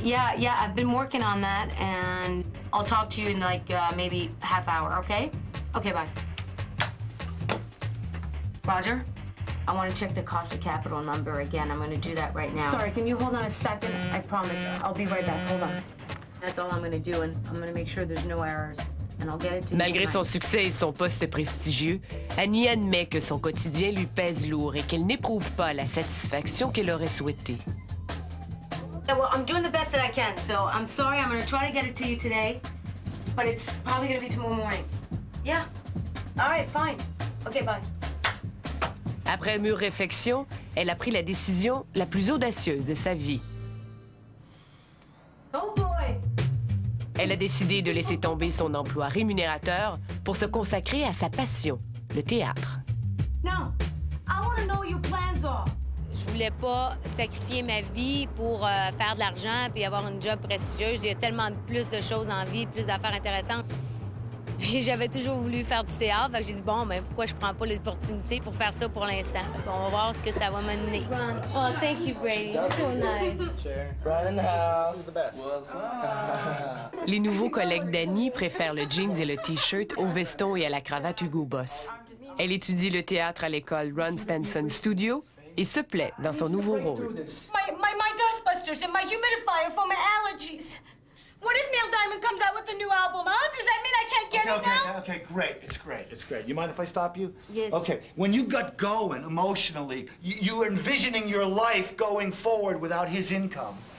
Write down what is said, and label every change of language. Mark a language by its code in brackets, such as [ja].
[en] Yeah, I've been working on that, and I'll talk to you in like maybe half hour, okay? Okay, bye. Roger? I want to check the cost of capital number again. I'm going to do that right now. Sorry, can you hold on a second? I promise. I'll be right back. Hold on. That's all I'm going to do, and I'm going to make sure there's no errors. And I'll get it to you. [fr] Malgré son succès et son poste prestigieux, Annie admet que son quotidien lui pèse lourd et qu'elle n'éprouve pas la satisfaction qu'elle aurait souhaitée. [en] Well, I'm doing the best that I can, so I'm sorry. I'm going to try to get it to you today, but it's probably going to be tomorrow morning. Yeah. All right, fine. Okay, bye. [fr] Après mûre réflexion, elle a pris la décision la plus audacieuse de sa vie. [en] Oh boy! [fr] Elle a décidé de laisser tomber son emploi rémunérateur pour se consacrer à sa passion, le théâtre. [en] Now, I want to know what your plans are. [fr] Je voulais pas sacrifier ma vie pour faire de l'argent puis avoir une job prestigieuse. Il y a tellement plus de choses en vie, plus d'affaires intéressantes. Puis j'avais toujours voulu faire du théâtre, donc j'ai dit, bon, mais pourquoi je prends pas l'opportunité pour faire ça pour l'instant? On va voir ce que ça va mener. [en] Oh, thank you, Brady. So nice. Brian House. This is the best. [fr] Les nouveaux collègues d'Annie préfèrent le jeans et le T-shirt au veston et à la cravate Hugo Boss. Elle étudie le théâtre à l'école Ron Stenson Studio et se plaît dans son nouveau rôle. [en] My dustbusters and my humidifier for my allergies. What if Neil Diamond comes out with a new album, huh? Does that mean I can't get it now? Okay, great. It's great. You mind if I stop you? Yes. Okay, when you got going emotionally, you were envisioning your life going forward without his income.